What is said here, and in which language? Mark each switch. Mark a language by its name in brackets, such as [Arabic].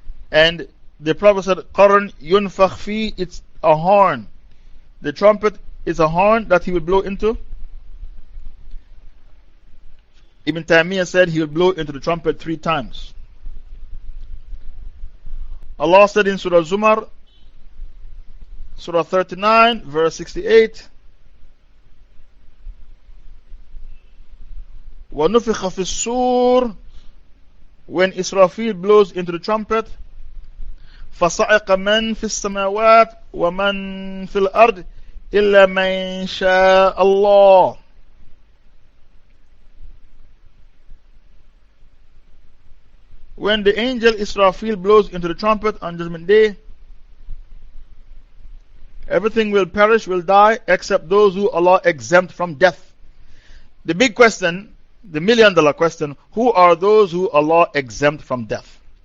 [English] And the Prophet said, [Arabic] Qarn yunfakh fi, [English] it's a horn. The trumpet is a horn that he will blow into. Ibn Taymiyyah said he will blow into the trumpet 3 times. Allah said in Surah Zumar, Surah 39, verse 68, [Arabic] وَنُفِخَ فِي السُّورِ, [English] when Israfil blows into the trumpet, [Arabic] فَصَعِقَ مَنْ فِي السَّمَاوَاتِ وَمَنْ فِي الْأَرْضِ إِلَّا مَنْ شَاءَ اللَّهِ. [English] When the angel Israfil blows into the trumpet on Judgment Day, everything will perish, will die, except those who Allah exempt from death. The big question, the $1,000,000 question, who are those who Allah exempt from death?